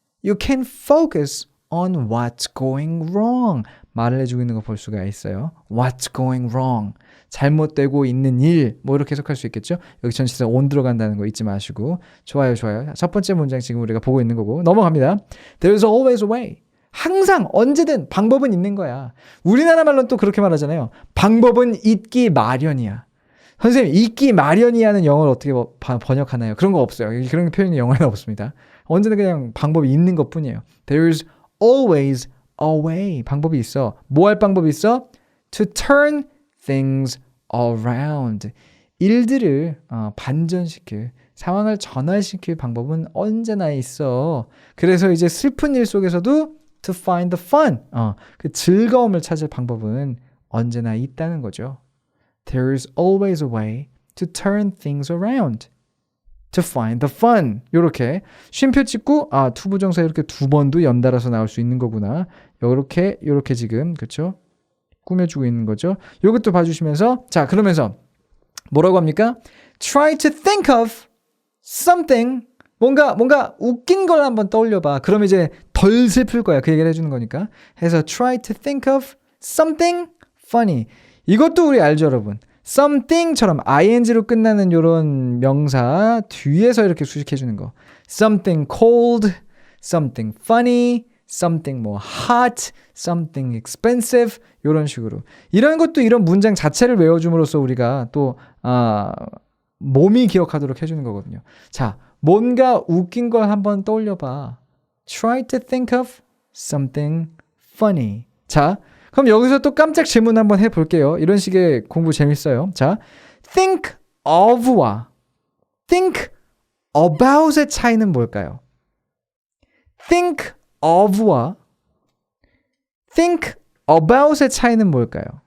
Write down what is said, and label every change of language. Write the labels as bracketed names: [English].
[English] You can focus on what's going wrong. [Korean] 말을 해주고 있는 거 볼 수가 있어요. [English] What's going wrong? [Korean] 잘못되고 있는 일. 뭐 이렇게 해석할 수 있겠죠? 여기 전치사 on 들어간다는 거 잊지 마시고. 좋아요, 좋아요. 첫 번째 문장 지금 우리가 보고 있는 거고. 넘어갑니다. [English] There's always a way. [Korean] 항상 언제든 방법은 있는 거야. 우리나라 말로는 또 그렇게 말하잖아요. 방법은 있기 마련이야. 선생님, 있기 마련이야는 영어를 어떻게 번역하나요? 그런 거 없어요. 그런 표현이 영어에는 없습니다. 언제나 그냥 방법이 있는 것 뿐이에요. [English] There's always a way. [Korean] 방법이 있어. 뭐 할 방법이 있어? [English] To turn things around. [Korean] 일들을 반전시킬, 상황을 전환시킬 방법은 언제나 있어. 그래서 이제 슬픈 일 속에서도 [English] to find the fun. [Korean] 그 즐거움을 찾을 방법은 언제나 있다는 거죠. [English] There's always a way to turn things around. To find the fun. [Korean] 요렇게 쉼표 찍고 투부정사 이렇게 두 번도 연달아서 나올 수 있는 거구나. 요렇게 지금 그렇죠? 꾸며주고 있는 거죠. 요것도 봐주시면서 자 그러면서 뭐라고 합니까? [English] Try to think of something. [Korean] 뭔가 웃긴 걸 한번 떠올려봐. 그럼 이제 덜 슬플 거야. 그 얘기를 해주는 거니까. 해서 [English] try to think of something funny. [Korean] 이것도 우리 알죠, 여러분? something처럼 ing로 끝나는 요런 명사 뒤에서 이렇게 수식해주는 거. [English] something cold, something funny, something more hot, something expensive [Korean] 요런 식으로. 이런 것도 이런 문장 자체를 외워줌으로써 우리가 또 몸이 기억하도록 해주는 거거든요. 자, 뭔가 웃긴 걸 한번 떠올려봐. [English] Try to think of something funny. [Korean] 자, 그럼 여기서 또 깜짝 질문 한번 해볼게요. 이런 식의 공부 재밌어요. 자, think of와 think about의 차이는 뭘까요? think of와 think about의 차이는 뭘까요?